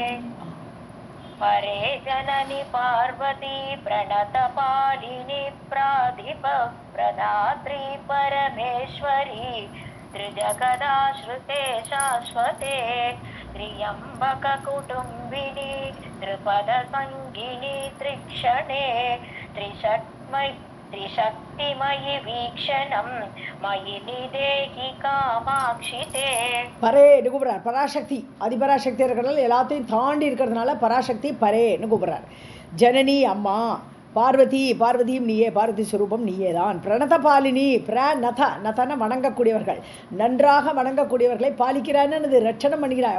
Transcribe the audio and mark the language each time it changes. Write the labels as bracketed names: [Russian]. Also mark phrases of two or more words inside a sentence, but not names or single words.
[Sanskrit] परे जननि पार्वती प्रणतपालिनी प्राधिप प्रदात्री परमेश्वरी त्रिजगदाश्रुते शाश्वते त्र्यम्बककुटुम्बिनी त्रिपदसङ्गिनी त्रिक्षणे त्रिशक्तिमयि वीक्षणं मयि निदेहि कामाक्षिते. [Tamil] பரேன்னு கூப்பிட்றார். பராசக்தி அதிபராசக்தி இருக்கிறதுனால எல்லாத்தையும் தாண்டி இருக்கிறதுனால பராசக்தி பரேன்னு கூப்பிட்றார். ஜனனி அம்மா. பார்வதியும் நீயே, பார்வதி ஸ்வரூபம் நீயே தான். பிரணதபாலினி. நதன வணங்கக்கூடியவர்கள், நன்றாக வணங்கக்கூடியவர்களை பாலிக்கிறான்னு ரட்சணம் பண்ணிக்கிறாய்.